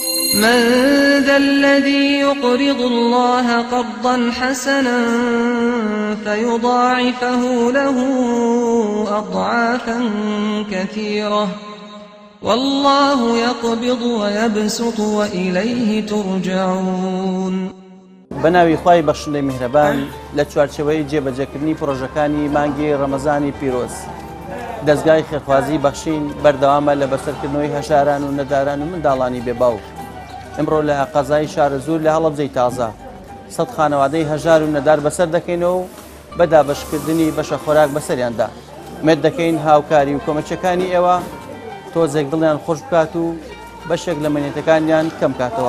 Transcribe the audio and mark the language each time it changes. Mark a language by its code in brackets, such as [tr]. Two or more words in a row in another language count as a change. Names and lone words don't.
[ar] من ذا الذي يقرض الله قرضا حسنا فيضاعفه له أضعافا كثيرة والله يقبض ويبسط وإليه ترجعون. [ckb] بەناوی خوای بەخشندەی میهرەبان لە چوارچێوەی جێبەجێکردنی پرۆژەکانی مانگی ڕەمەزانی پیرۆز دەستگای خێرخوازی بەخشین بەردەوامە لە بەسەرکردنەوەی هەژاران و نەداران و منداڵانی بێباو. ئەمڕۆ لە قەزای شارە زوور لە هەڵەبجەی تازە 100 خانەوادەی هەژار و نەدار بەسەر دەکەینەوە و بەدابەشکردنی بەشە خۆراک بەسەریاندا مێت دەکەین هاوکاری و کۆمەچەکانی ئێوە تۆزێک دڵیان خۆش بکات و بەشێک لە مەنێتەکانیان کەم کاتەوە.